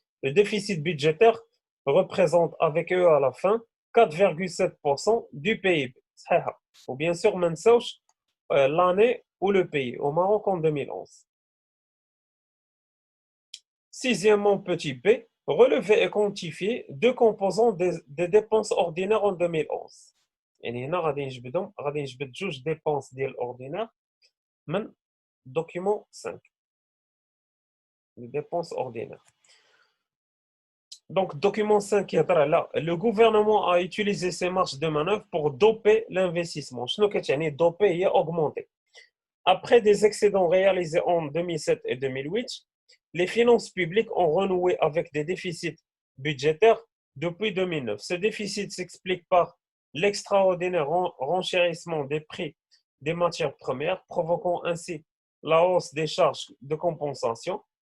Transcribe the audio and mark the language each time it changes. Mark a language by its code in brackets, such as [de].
[fr] Le déficit budgétaire représente avec eux à la fin 4.7% du PIB. [ar] صحيحه. [fr] Ou bien sûr [ar] ما نساوش [fr] l'année ou le pays au Maroc en 2011. Sixièmement, petit b, relever et quantifier deux composants des dépenses ordinaires en 2011. [ar] يعني هنا غادي نجبد جوج dépenses ديال ordinaire من document 5. [fr] Les dépenses ordinaires. Donc, document 5 là, le gouvernement a utilisé ses marges de manœuvre pour doper l'investissement. [ar] شنو كتعني doper هي augmenter. [fr] Après des excédents réalisés en 2007 et 2008, les finances publiques ont renoué avec des déficits budgétaires depuis 2009. Ce déficit s'explique par l'extraordinaire renchérissement des prix des matières premières, provoquant ainsi la hausse des charges de compensation.